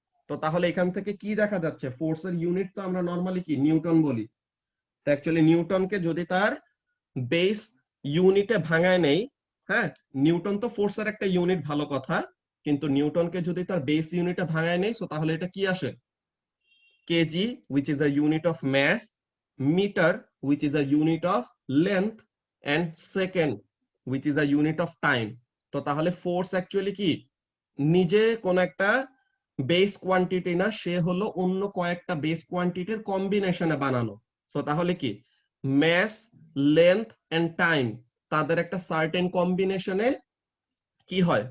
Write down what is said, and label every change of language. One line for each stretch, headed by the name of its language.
Bangla: তো তাহলে এখান থেকে কি দেখা যাচ্ছে? ফোর্সের ইউনিট তো আমরা নরমালি কি নিউটন বলি। তো অ্যাকচুয়ালি নিউটনকে যদি তার বেস ইউনিটে ভাঙায় নেই, হ্যাঁ, নিউটন তো ফোর্সের একটা ইউনিট, ভালো কথা, কিন্তু নিউটনকে যদি তার বেস ইউনিটে ভাঙায় নেই, সো তাহলে এটা কি আসে?
English: Kg which is a unit of mass, meter which is a unit of length, and second which is a unit of time।
Bangla: তো তাহলে ফোর্স অ্যাকচুয়ালি কি নিজে কোন একটা বেস কোয়ান্টিটি না, সে হলো অন্য কয়েকটা বেস কোয়ান্টিটির কম্বিনেশনে বানানো। সো তাহলে কি ম্যাস, লেন্থ এন্ড টাইম, তাদের একটা সার্টেন কম্বিনেশনে কি হয়?